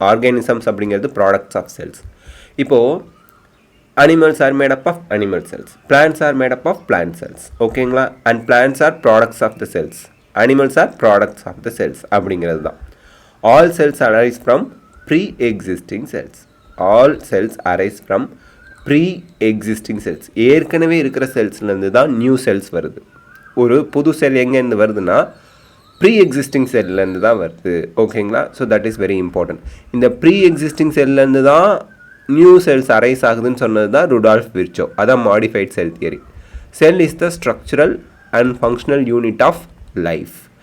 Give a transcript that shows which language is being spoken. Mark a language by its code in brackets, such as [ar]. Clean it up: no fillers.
[en] Organisms அப்படிங்கிறது products of cells. இப்போது animals are made up of animal cells, plants are made up of plant cells, ஓகேங்களா? And plants are products of the cells, animals are products of the cells [ta] அப்படிங்கிறது தான். [en] All cells arise from pre-existing cells. All cells arise from pre-existing cells. [ta] ஏற்கனவே இருக்கிற செல்ஸ்லேருந்து தான் new cells வருது. ஒரு புது செல் எங்கேருந்து வருதுன்னா ப்ரீ-எக்ஸிஸ்டிங் செல்லேருந்து தான் வருது, ஓகேங்களா? [en] So that is very important. [ta] இந்த ப்ரீ-எக்ஸிஸ்டிங் செல்லேருந்து தான் நியூ செல்ஸ் அரைஸ் ஆகுதுன்னு சொன்னது தான் [en] Rudolf Virchow. அதான் modified cell theory. Cell is the structural and functional unit of life.